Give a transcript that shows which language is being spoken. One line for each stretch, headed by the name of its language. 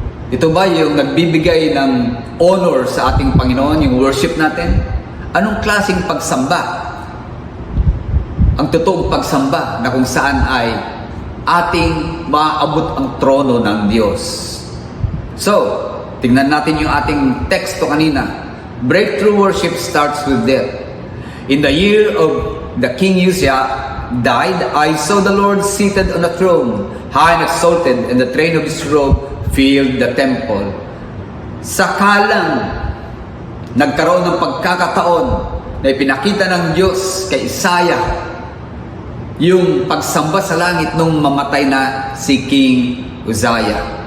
Filipino: Ito ba yung nagbibigay ng honor sa ating Panginoon, yung worship natin? Anong klaseng pagsamba? Ang totoong pagsamba na kung saan ay ating maaabot ang trono ng Diyos. So, tingnan natin yung ating teksto kanina.
English: Breakthrough worship starts with death. In the year of the King Uzziah died, I saw the Lord seated on a throne, high and exalted, and the train of His robe filled the temple.
Filipino: Sakalang nagkaroon ng pagkakataon na ipinakita ng Diyos kay Isaiah yung pagsamba sa langit nung mamatay na si King Uzziah.